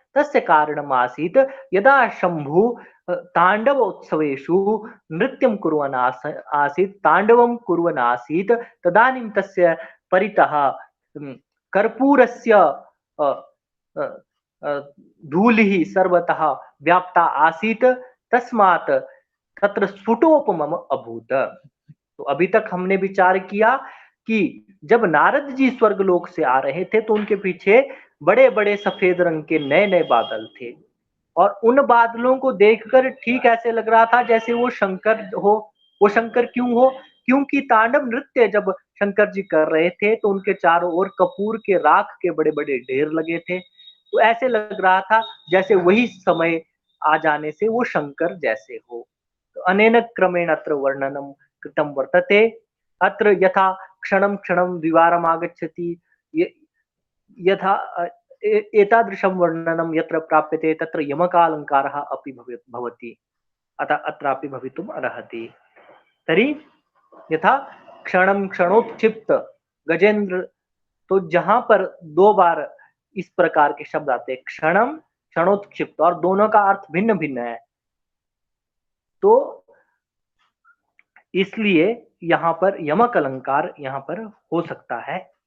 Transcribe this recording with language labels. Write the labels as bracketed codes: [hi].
[sa] तस्य कारणम् आसीत्, यदा शम्भुः ताण्डवोत्सवेषु नृत्यं कुर्वन् आसीत्, ताण्डवं कुर्वन् आसीत्, तदानीं तस्य परितः कर्पूरस्य अ, अ, अ, धूलिः सर्वतः व्याप्ता आसीत्, तस्मात् तत्र स्फुटोपमम् अभूत्। [hi] तो अभी तक हमने विचार किया कि जब नारद जी स्वर्गलोक से आ रहे थे तो उनके पीछे बड़े बड़े सफेद रंग के नए नए बादल थे, और उन बादलों को देखकर ठीक ऐसे लग रहा था जैसे वो शंकर हो। वो शंकर क्यों हो? क्योंकि तांडव नृत्य जब शंकर जी कर रहे थे तो उनके चारों ओर कपूर के राख के बड़े बड़े ढेर लगे थे। तो ऐसे लग रहा था जैसे वही समय आ जाने से वो शंकर जैसे हो। [sa] तो अनेन क्रमेण अत्र वर्णनम कृतम वर्तते। अत्र यथा क्षणं क्षणं द्विवारम् आगच्छति, यथा एतादृशं वर्णनं यत्र प्राप्यते तत्र यमकालङ्कारः अपि भवति, अतः अत्रापि भवितुम् अर्हति। तर्हि यथा क्षणं क्षणोत्क्षिप्त गजेंद्र, [hi] तो जहां पर दो बार इस प्रकार के शब्द आते हैं, क्षणम क्षणोत्क्षिप्त, और दोनों का अर्थ भिन्न भिन्न है। तो इसलिए यहाँ पर यमक अलंकार यहाँ पर हो सकता है।